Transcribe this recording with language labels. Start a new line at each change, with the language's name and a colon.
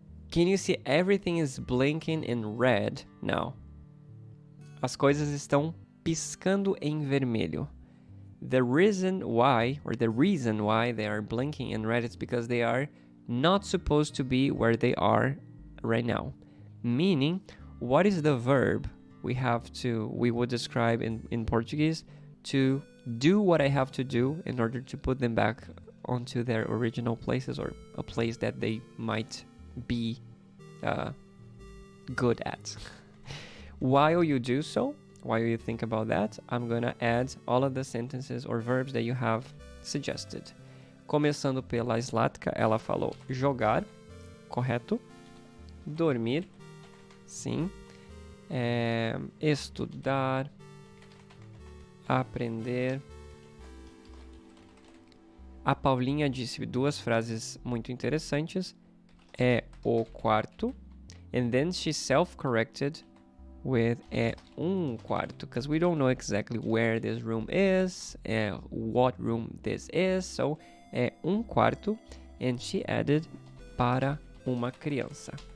English: Can you see everything is blinking in red now?
Portuguese: As coisas estão piscando em vermelho.
English: The reason why they are blinking in red is because they are not supposed to be where they are right now. Meaning, what is the verb we would describe in Portuguese to do what I have to do in order to put them back onto their original places or a place that they might be good at. While you do so, while you think about that, I'm gonna add all of the sentences or verbs that you have suggested.
Portuguese: Começando pela Zlatka, ela falou jogar, correto? Dormir, sim. Estudar, aprender. A Paulinha disse duas frases muito interessantes. É o quarto.
English: And then she self-corrected with quarto, because we don't know exactly where this room is, what room this is, so quarto, and she added
Portuguese: para uma criança.